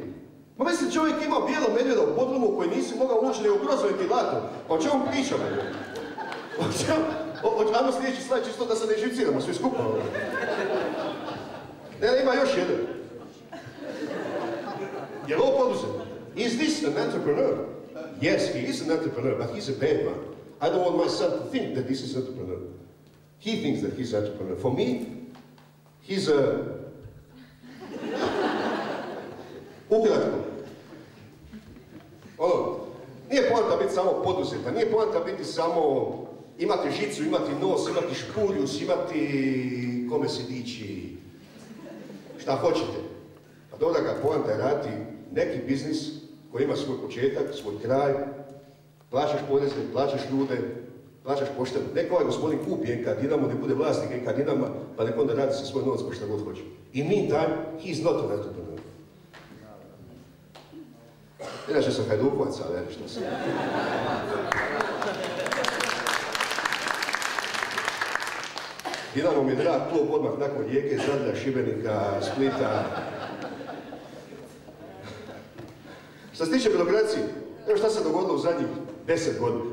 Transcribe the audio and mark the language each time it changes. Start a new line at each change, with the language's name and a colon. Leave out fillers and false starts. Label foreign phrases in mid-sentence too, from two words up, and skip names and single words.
Croatian: Ma mislim, čovjek ima bijelo medvjeda u Podrumu koji nisi mogao ući ni u kroz ventilator. Pa o čemu pričamo? Ajmo sljedeći slajd, čisto da se ne živciramo svi skupa. Ne, ima još jedan. Je li ovo poduzetnik?
English: Is this an entrepreneur? Yes, he is an entrepreneur, but he's a bad one. I don't want my son to think that this is an entrepreneur. He thinks that he's an entrepreneur. For me, he's a...
Croatian: Ukratko. Ono, nije poanta biti samo poduzetan, nije poanta biti samo imati žicu, imati nos, imati špuljus, imati kome se dići, šta hoćete. Pa dobro ga poanta je raditi neki biznis koji ima svoj početak, svoj kraj, plaćaš poreze, plaćaš ljude, plaćaš pošteno. Neka ovaj gospodin kupi NK Dinamo, ne bude vlasnik NK Dinama, pa nek onda radi sa svoj novac pa šta god hoće.
English: In meantime, he's not an entrepreneur.
Croatian: Inače sam Hajdukovac, ali ne što sam. Dinamo mi je drag klub odmah nakon Rijeke, Zadra, Šibenika, Splita. Što se tiče birokracije, evo šta se dogodilo u zadnjih 10 godina.